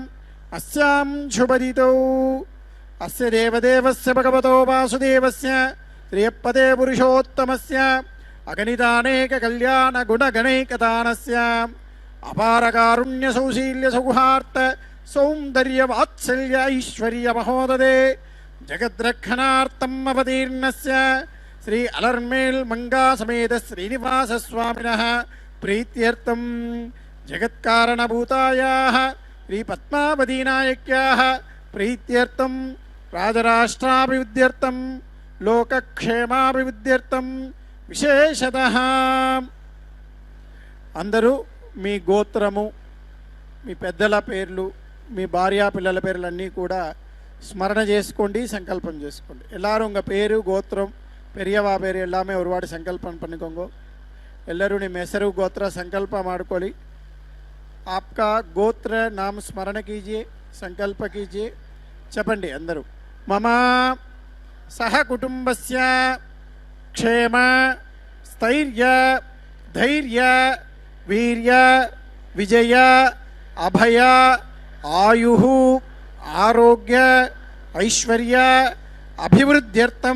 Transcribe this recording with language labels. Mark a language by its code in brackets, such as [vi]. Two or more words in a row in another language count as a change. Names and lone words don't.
[sa] अस्यां शुभतिथौ अस्य देवदेवस्य भगवतो वासुदेवस्य श्रियपदे पुरुषोत्तमस्य अगणितानेक कल्याण गुणगणैकदानस्य अपारकारुण्य सौशील्य सौहार्द सौंदर्य वात्सल्य ऐश्वर्य महोदये जगद्रक्षणार्थम् अवतीर्णस्य श्री अलर्मेल मंगा समेत श्रीनिवास स्वामिनः प्रीत्यर्थं जगत्कारणभूतायाः श्री पद्मावती नायक्याः प्रीत्यर्थं राजराष्ट्राभिवृद्ध्यर्थं लोकक्षेमाभिवृद्ध्यर्थं विशेषतः [te] అందరూ మీ గోత్రము మీ పెద్దల పేర్లు మీ భార్యా పిల్లల పేర్లన్నీ కూడా ஸ்மரண చేసుకోండి సంకల్పం చేసుకోండి [ta] எல்லாரும் உங்க பேரு கோத்திரம் பெரியவா பேர் எல்லாமே ஒருவாடு சங்கல்பம் பண்ணிக்கோங்க [kn] ಎಲ್ಲರೂ ನಿಮ್ಮ ಹೆಸರು ಗೋತ್ರ ಸಂಕಲ್ಪ ಮಾಡ್ಕೊಳ್ಳಿ [hi] आपका गोत्र नाम स्मरण कीजिए संकल्प कीजिए [te] చెప్పండి అందరూ [sa] मम सह कुटुंबस्य क्षेम स्थैर्य धैर्य वीर्य विजय अभय आयुः आरोग्य ऐश्वर्य अभिवृद्ध्यर्थं